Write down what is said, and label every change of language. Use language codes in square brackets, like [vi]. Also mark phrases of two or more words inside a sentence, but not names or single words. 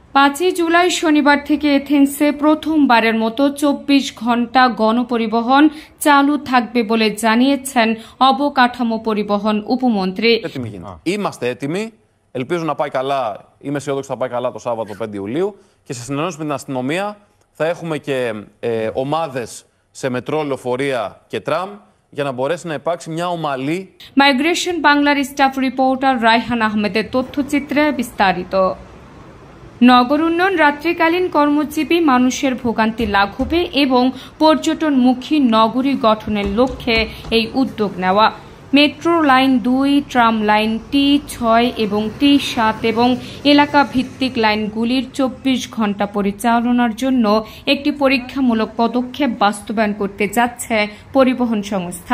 [bn] 5 জুলাই শনিবার থেকে এথেন্সে প্রথমবারের মতো 24 ঘণ্টা গণপরিবহন চালু থাকবে বলে জানিয়েছেন অবকাঠামো পরিবহন উপমন্ত্রী। [el] Είμαστε έτοιμοι. Ελπίζω να πάει καλά. Είμαι αισιόδοξο θα πάει καλά το Σάββατο 5 Ιουλίου. Και σε συνεννόηση με την αστυνομία θα έχουμε και ομάδες σε μετρό, λεωφορεία και τραμ για να μπορέσει να υπάρξει μια ομαλή. [bn] মাইগ্রেশন বাংলার স্টাফ রিপোর্টার রায়হান আহমেদের তথ্যচিত্রে বিস্তারিত। নগর উন্নয়ন রাত্রিকালীন কর্মজীবী মানুষের ভোগান্তি লাঘবে এবং পর্যটনমুখী নগরী গঠনের লক্ষ্যে এই উদ্যোগ নেওয়া। মেট্রো লাইন 2, ট্রাম লাইন T6 এবং T7 এবং এলাকা ভিত্তিক লাইনগুলির 24 ঘণ্টা পরিচালনার জন্য একটি পরীক্ষামূলক পদক্ষেপ বাস্তবায়ন করতে যাচ্ছে পরিবহন সংস্থা।